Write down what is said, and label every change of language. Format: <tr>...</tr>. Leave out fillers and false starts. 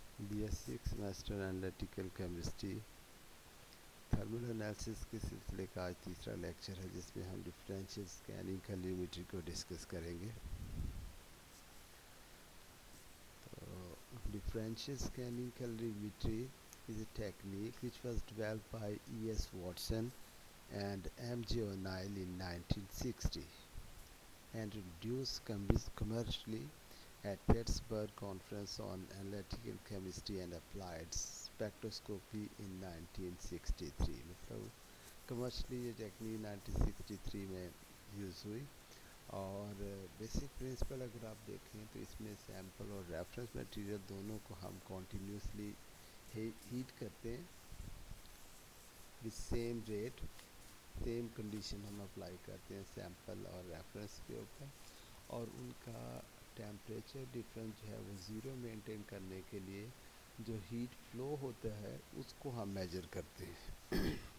<ur>BSc semester analytical chemistry thermal analysis کے سلسلے کا آج تیسرا لیکچر ہے، جس میں ہم ڈفرینشیل اسکیننگ کیلریمیٹری کو ڈسکس کریں گے.</ur> <en>تو differential scanning calorimetry is a technique which was developed by E.S. Watson and M.J. O'Neill in 1960 and introduced commercially at Pittsburgh Conference on Analytical Chemistry and Applied Spectroscopy in 1963.</en> <ur>مطلب commercially یہ technique 1963 میں use ہوئی، اور basic principle اگر آپ دیکھیں تو اس میں سیمپل اور ریفرنس میٹیریل دونوں کو ہم کنٹینیوسلی ہیٹ کرتے ہیں with same rate, same condition ہم اپلائی کرتے ہیں سیمپل اور ریفرنس کے اوپر، اور ان کا ٹیمپریچر ڈفرنس جو ہے وہ زیرو مینٹین کرنے کے لیے جو ہیٹ فلو ہوتا ہے اس کو ہم میجر کرتے ہیں.</ur>